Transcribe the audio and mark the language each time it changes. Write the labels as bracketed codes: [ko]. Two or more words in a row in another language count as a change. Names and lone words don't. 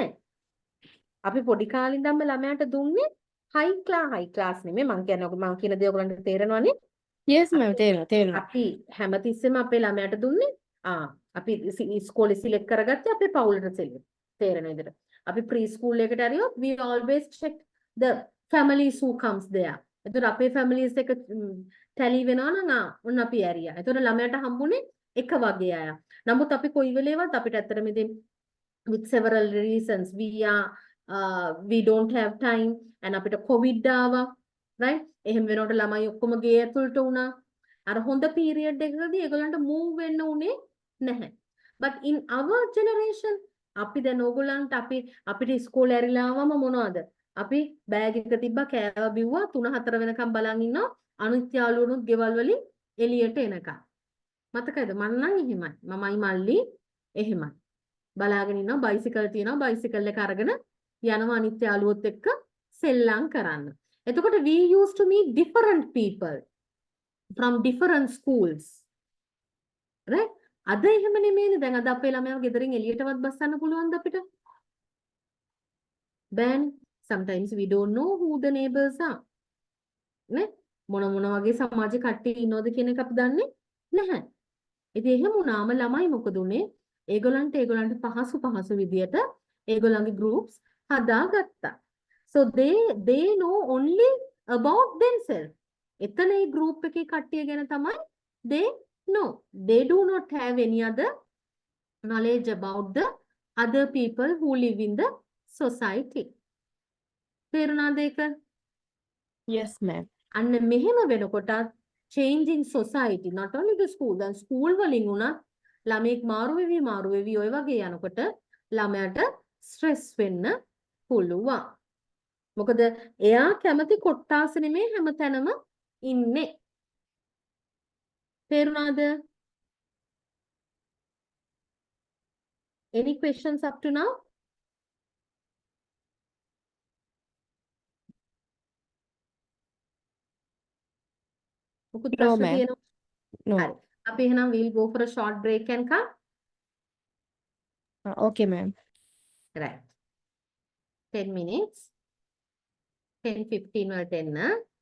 [si] අපි පොඩි කාලේ ඉඳන්ම ළමයාට දුන්නේ [en] high class [si] නෙමෙයි මං කියන දේ ඔයගලන්ට තේරෙනවනේ. [en] yes ma'am [si] අපි තේරෙනවා. අපි හැමතිස්සෙම අපේ ළමයාට දුන්නේ අපි ඉස්කෝලේ සිලෙක්ට් කරගත්තේ අපේ පවුලට තේරෙන විදිහට. අපි [en] pre school [si] එකට ඇරියොත් [en] we always check the families who comes there. [si] එතකොට අපේ families එක ටැලි වෙනවා නම් ඔන්න අපි ඇරියා. එතකොට ළමයාට හම්බුනේ එක වගේ අය. නමුත් අපි කොයි වෙලේවත් අපිට ඇත්තටම ඉතින් [en] with several reasons we don't have time and [si] අපිට covid ආවා right එහෙම වෙනකොට ළමයි ඔක්කොම ගේ ඇතුළට වුණා අර හොඳ පීරියඩ් එකකදී ඒගොල්ලන්ට move වෙන්න උනේ නැහැ [en] but in our generation [si] අපි දැන් ඕගොල්ලන්ට අපිට ඉස්කෝලේ ඇරිලා ආවම මොනවද අපි බෑග් එක තිබ්බා කෑවා බිව්වා 3-4 වෙනකම් බලන් ඉන්නවා අනිත් යාළුවනුත් ගෙවල් වලින් එළියට එනකම් මතකද මම නම් එහෙමයි මමයි මල්ලි එහෙමයි බලාගෙන ඉන්නවා බයිසිකල් තියෙනවා බයිසිකල් එක අරගෙන යනවා අනිත් යාළුවොත් එක්ක සෙල්ලම් කරන්න. [en] එතකොට we used to meet different people from different schools. right? [si] අද එහෙම නෙමෙයිනේ. දැන් අද අපේ ළමයාව ගෙදරින් එළියටවත් බස්සන්න පුළුවන්ද අපිට? බෑනේ. [en] Sometimes we don't know who the neighbors are. [si] නේ? මොන වගේ සමාජ කට්ටිය ඉන්නවද කියන එක අපි දන්නේ නැහැ. ඉතින් එහෙම වුණාම ළමයි මොකද උනේ? ඒගොල්ලන්ට පහසු විදියට ඒගොල්ලන්ගේ groups හදාගත්තා. [en] So they know only about themselves. [si] එතන ඒ group එකේ කට්ටිය ගැන තමයි [en] they know. They do not have any other knowledge about the other people who live in the society. [si] තේරුණාද ඒක? [en] yes ma'am. [si] අන්න මෙහෙම වෙනකොට [en] changing society not only the school [si] දැන් ස්කූල් වලින් උනත් ළමෙක් මාරු වෙවි ඔය වගේ යනකොට ළමයාට ස්ට්‍රෙස් වෙන්න පුළුවන්. මොකද එයා කැමති කොට්ටාස නෙමේ හැමතැනම ඉන්නේ. තේරුණාද? [en] Any questions up to now? [si] මොකුත් [en] no [si] ප්‍රශ්න [en] ma'am. [si] තියෙනවද? [en] no. [si] හරි. අපි එහෙනම් [en] we'll go for a short break and come. okay ma'am. Right. 10 minutes. [si] 10-15 වලට එන්න.